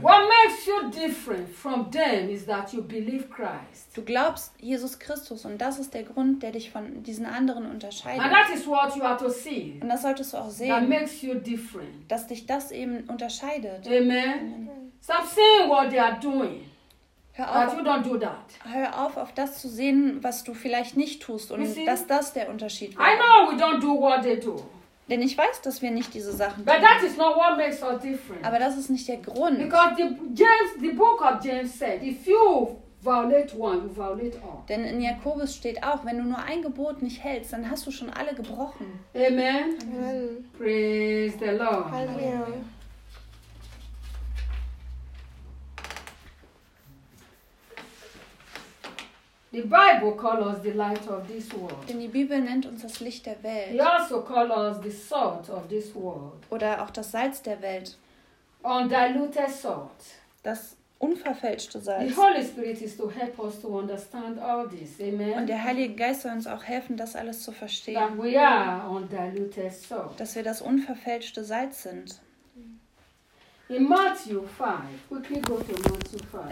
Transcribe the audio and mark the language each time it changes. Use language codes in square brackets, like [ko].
[en] What makes you different from them is that you believe Christ. [de] Du glaubst Jesus Christus und das ist der Grund, der dich von diesen anderen unterscheidet. [en] And that is what you are to see. [de] Und das solltest du auch sehen. [en] That makes you different. [de] Dass dich das eben unterscheidet. [en] Amen. Stop seeing what they are doing. But you don't do that. [de] Hör auf das zu sehen, was du vielleicht nicht tust und dass das der Unterschied wird. [en] I know we don't do what they do. [de] Denn ich weiß, dass wir nicht diese Sachen tun. [en] But that is not what makes us different. [de] Aber das ist nicht der Grund. [en] Because the book of James said, if you violate one, you violate all. [de] Denn in Jakobus steht auch, wenn du nur ein Gebot nicht hältst, dann hast du schon alle gebrochen. [en] Amen. Amen. Praise the Lord. Hallelujah. The Bible calls us the light of this world. [de] Denn die Bibel nennt uns das Licht der Welt. [en] He also calls us the salt of this world. [de] Oder auch das Salz der Welt. [en] Undiluted salt. [de] Das unverfälschte Salz. [en] The Holy Spirit is to help us to understand all this. Amen. [de] Und der Heilige Geist soll uns auch helfen, das alles zu verstehen. [en] That we are undiluted salt. [de] Dass wir das unverfälschte Salz sind. [en] In Matthew 5, quickly go to Matthew 5.